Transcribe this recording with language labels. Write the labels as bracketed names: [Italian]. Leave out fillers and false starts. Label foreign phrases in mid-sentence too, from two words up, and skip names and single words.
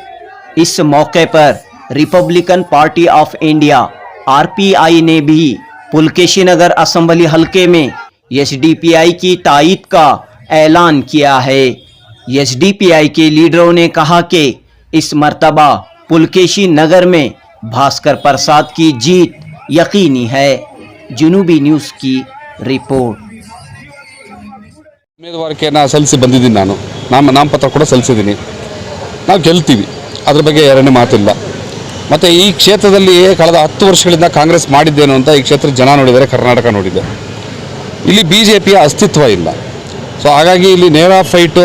[Urdu] اس موقع پر ریپبلکن پارٹی آف انڈیا آر پی آئی نے بھی پلکیشی نگر اسمبلی حلقے میں ایس ڈی پی آئی کی تائید کا اعلان کیا ہے. ایس ڈی پی آئی کے لیڈروں نے کہا کہ اس مرتبہ پلکیشی نگر میں بھاسکر پرساد کی جیت یقینی ہے. جنوبی نیوز کی رپورٹ. [Kannada] ಉಮೇದುವಾರಿಕೆಯನ್ನು ಸಲ್ಲಿಸಿ ಬಂದಿದ್ದೀನಿ। ನಾನು ನಾಮಪತ್ರ ಕೂಡ ಸಲ್ಲಿಸಿದ್ದೀನಿ। ನಾವು ಗೆಲ್ತೀವಿ, ಅದರ ಬಗ್ಗೆ ಎರಡನೇ ಮಾತಿಲ್ಲ। ಮತ್ತು ಈ ಕ್ಷೇತ್ರದಲ್ಲಿ ಕಳೆದ 10 ವರ್ಷಗಳಿಂದ ಕಾಂಗ್ರೆಸ್ ಮಾಡಿದ್ದೇನು ಅಂತ ಈ ಕ್ಷೇತ್ರ ಜನ ನೋಡಿದ್ದಾರೆ, ಕರ್ನಾಟಕ ನೋಡಿದೆ। ಇಲ್ಲಿ ಬಿಜೆಪಿಯ ಅಸ್ತಿತ್ವ ಇಲ್ಲ। ಸೊ ಹಾಗಾಗಿ ಇಲ್ಲಿ ನೇರ ಫೈಟು।